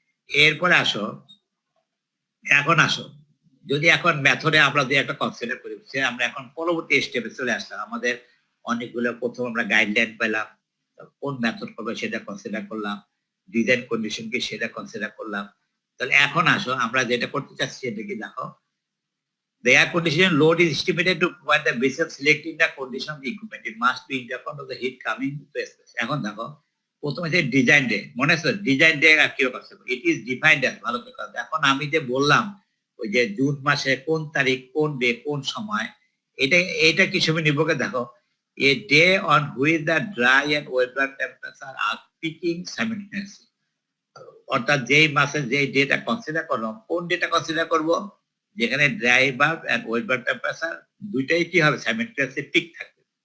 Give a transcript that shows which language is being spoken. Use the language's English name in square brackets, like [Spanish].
[Bangla] এরপরে আসো, এখন আসো যদি এখন মেথডে আমরা যদি একটা কনসিডার করি, আমরা এখন পরবর্তী স্টেপে চলে আসলাম। আমাদের অনেকগুলো প্রথম আমরা গাইডলাইন পেলাম, কোন মেথড করবে সেটা কনসিডার করলাম, ডিজাইন কন্ডিশন কি সেটা কনসিডার করলাম। তাহলে এখন আসো আমরা যেটা করতে চাচ্ছি সেটা কি দেখো, [English] the air conditioning load is estimated to provide the basis of selecting the condition of the equipment. It must be in the account of the heat coming to a space. [Bangla] এখন দেখো প্রথমে যে ডিজাইন ডে, মনে আছে design day কি রকম, [English] it is defined as, [Bangla] ভালো করে কথা। এখন আমি যে বললাম ওই যে জুন মাসে কোন তারিখ কোন ডে কোন সময়, এটা কি সময় নির্ভর দেখো, [English] a day on which the dry and wet bulb temperature are peaking simultaneously, [Bangla] অর্থাৎ যেই মাসে যেই ডেটা কনসিডার করলাম, কোন ডেটা কনসিডার করব যেখানে dry bulb and wait bulb temperature দুইটাই কি হবে সাইমেলটেনিয়াসলি পিক থাকবে।